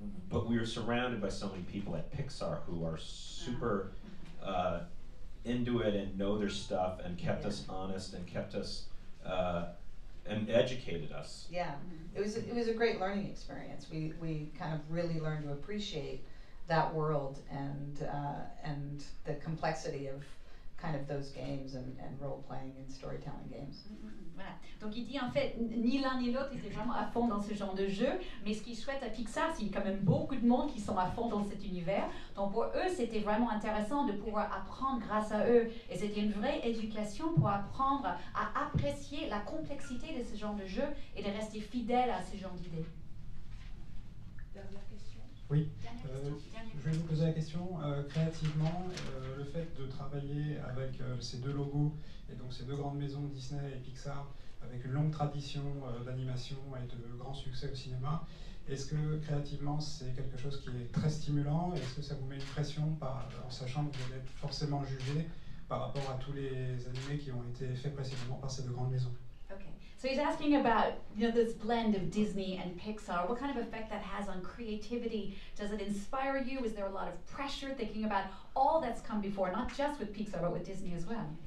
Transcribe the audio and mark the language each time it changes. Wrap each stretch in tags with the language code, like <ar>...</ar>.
<en>But we were surrounded by so many people at Pixar who are super into it and know their stuff and kept us honest and kept us and educated us. Yeah, it was a great learning experience. We kind of really learned to appreciate that world and the complexity of kind of those games and role-playing and storytelling games.</en> <fr>Voilà. Donc il dit en fait, ni l'un ni l'autre était vraiment à fond dans ce genre de jeu, mais ce qui est chouette à Pixar, c'est qu'il y a quand même beaucoup de monde qui sont à fond dans cet univers. Donc pour eux, c'était vraiment intéressant de pouvoir apprendre grâce à eux. Et c'était une vraie éducation pour apprendre à apprécier la complexité de ce genre de jeu et de rester fidèle à ce genre d'idées. Dernière question. Oui, je vais vous poser la question. Créativement, le fait de travailler avec ces deux logos, et donc ces deux grandes maisons, Disney et Pixar, avec une longue tradition d'animation et de grands succès au cinéma, est-ce que créativement c'est quelque chose qui est très stimulant? Est-ce que ça vous met une pression en sachant que vous allez être forcément jugé par rapport à tous les animés qui ont été faits précédemment par ces deux grandes maisons?</fr> <en>Okay. So he's asking about, this blend of Disney and Pixar. What kind of effect that has on creativity? Does it inspire you? Is there a lot of pressure thinking about all that's come before, not just with Pixar, but with Disney as well?</en>